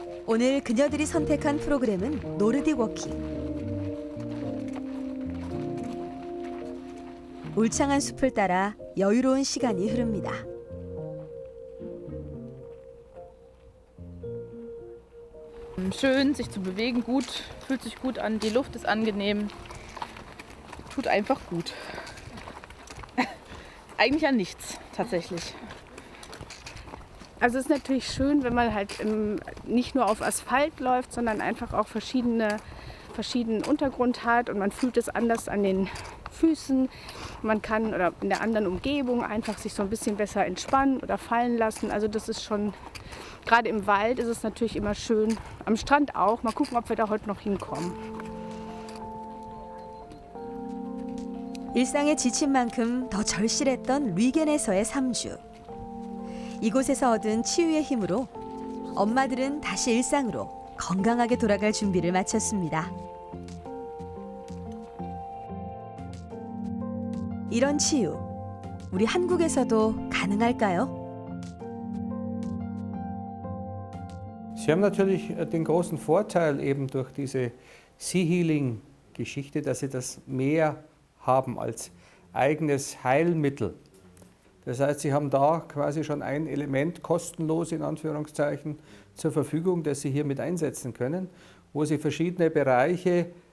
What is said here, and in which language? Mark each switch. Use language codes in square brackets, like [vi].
[ko] 오늘 그녀들이 선택한 프로그램은 노르딕 워킹. 울창한 숲을 따라 여유로운 시간이 흐릅니다. [de] Schön, sich zu bewegen, gut, fühlt sich gut an, die Luft ist angenehm, tut einfach gut. Eigentlich an nichts, tatsächlich. Also es ist natürlich schön, wenn man halt nicht nur auf Asphalt läuft, sondern einfach auch verschiedenen Untergrund hat und man fühlt es anders an den Füßen. Man kann oder in der anderen Umgebung einfach sich so ein bisschen besser entspannen oder fallen lassen. Also das ist schon, gerade im Wald ist es natürlich immer schön. Am Strand auch. Mal gucken, ob wir da heute noch hinkommen. [ko] 일상에 지친 만큼 더 절실했던 류겐에서의 3주. 이곳에서 얻은 치유의 힘으로 엄마들은 다시 일상으로 건강하게 돌아갈 준비를 마쳤습니다. 이런 치유, 우리 한국에서도 가능할까요? [de] Sie haben natürlich den großen Vorteil eben durch diese Sea Healing-Geschichte, dass Sie das mehr haben als eigenes Heilmittel. Das heißt, Sie haben da quasi schon ein Element kostenlos in Anführungszeichen zur Verfügung, das Sie hier mit einsetzen können, wo Sie verschiedene Bereiche